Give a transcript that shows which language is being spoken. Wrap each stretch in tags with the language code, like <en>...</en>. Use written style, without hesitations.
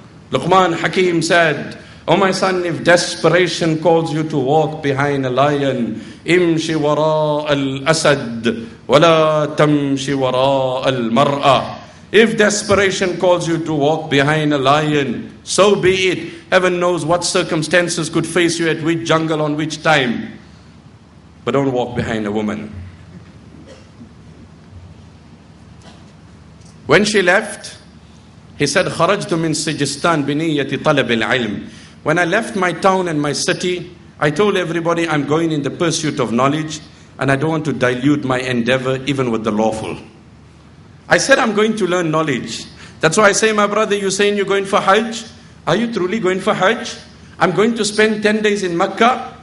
<en>Luqman Hakim said, oh my son, if desperation calls you to walk behind a lion,</en> <ar>imshi wara al-asad, wala tamshi wara al-mar'a.</ar> <en>If desperation calls you to walk behind a lion, so be it. Heaven knows what circumstances could face you at which jungle on which time. But don't walk behind a woman. When she left, he said,</en> <ar>خرجت من سجستان بنية طلب العلم.</ar> <en>When I left my town and my city, I told everybody I'm going in the pursuit of knowledge and I don't want to dilute my endeavor even with the lawful. I said I'm going to learn knowledge. That's why I say, my brother, you're saying you're going for Hajj? Are you truly going for Hajj? I'm going to spend 10 days in Makkah.</en>